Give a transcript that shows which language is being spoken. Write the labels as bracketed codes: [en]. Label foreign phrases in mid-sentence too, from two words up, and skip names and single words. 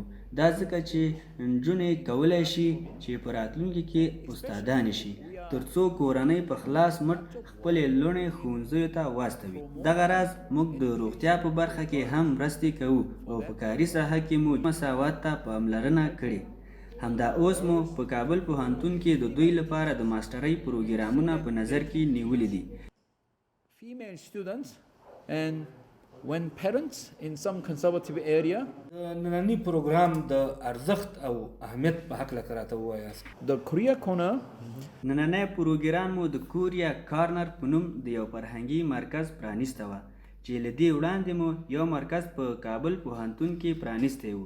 [ps] دا ځکه چې نجونې کولی شي چې په راتلونکي کې استادانې شي ترڅو کورنۍ په خلاص مټ خپلې لوڼې ښوونځیو ته واستوي. دغه راز موږ د روغتیا په برخه کې هم مرستې کوو او په کاري ساحه کې مو مساوات ته پاملرنه کړې. همدا اوس مو په کابل پوهنتون کې د دوی لپاره د ماسټرۍ پروګرامونه په نظر کې نیولي دي. [en] female students, and when parents in some conservative area, [ps] د ننني پروګرام د ارزښت او اهمیت په هکله که راته ووایاست. the Korea Corner نننی پروګرام مو د کوریا کارنر په نوم د یو فرهنګي مرکز پرانیسته وه چې له دې وړاندې مو یو مرکز په کابل پوهنتون کې پرانیستی و.